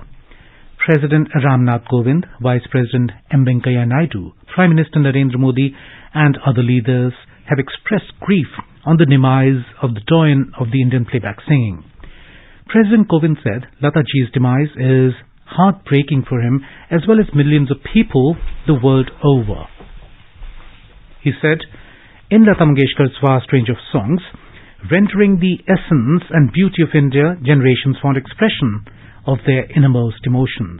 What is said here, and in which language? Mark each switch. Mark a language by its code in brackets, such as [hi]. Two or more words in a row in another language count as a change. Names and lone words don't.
[en] President Ram Nath Kovind, Vice President M. Venkaiah Naidu, Prime Minister Narendra Modi and other leaders have expressed grief on the demise of the doyen of the Indian playback singing. President Kovind said Lata Ji's demise is heartbreaking for him as well as millions of people the world over. He said, in Lata Mangeshkar's vast range of songs, rendering the essence and beauty of India, generations found expression of their innermost emotions.